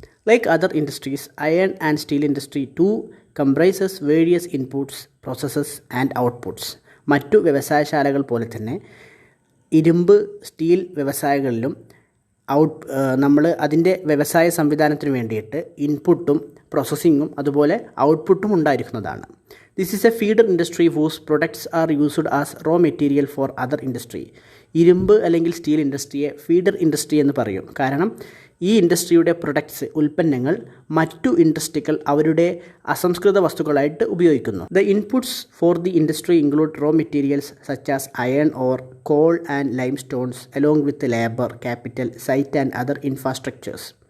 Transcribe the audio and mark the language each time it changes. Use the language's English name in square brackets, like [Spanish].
[English] Like other industries, iron and steel industry to comprises various inputs, processes and outputs. [Malayalam] മറ്റു വ്യവസായശാലകൾ പോലെ തന്നെ ഇരുമ്പ്, steel വ്യവസായങ്ങളിലും നമ്മൾ അതിൻ്റെ വ്യവസായ സംവിധാനത്തിന് വേണ്ടിയിട്ട് ഇൻപുട്ടും പ്രോസസ്സിങ്ങും അതുപോലെ ഔട്ട്പുട്ടും ഉണ്ടായിരിക്കുന്നതാണ്. [English] This is a feeder industry whose products are used as raw material for other industry. [Malayalam] ഇരുമ്പ് അല്ലെങ്കിൽ സ്റ്റീൽ ഇൻഡസ്ട്രിയെ ഫീഡർ ഇൻഡസ്ട്രി എന്ന് പറയും. കാരണം ഈ ഇൻഡസ്ട്രിയുടെ പ്രൊഡക്ട്സ്, ഉൽപ്പന്നങ്ങൾ മറ്റു ഇൻഡസ്ട്രികൾ അവരുടെ അസംസ്കൃത വസ്തുക്കളായിട്ട് ഉപയോഗിക്കുന്നു. [English] The inputs for the industry include raw materials such as iron ore coal and limestones along with labour, capital, site and other infrastructures.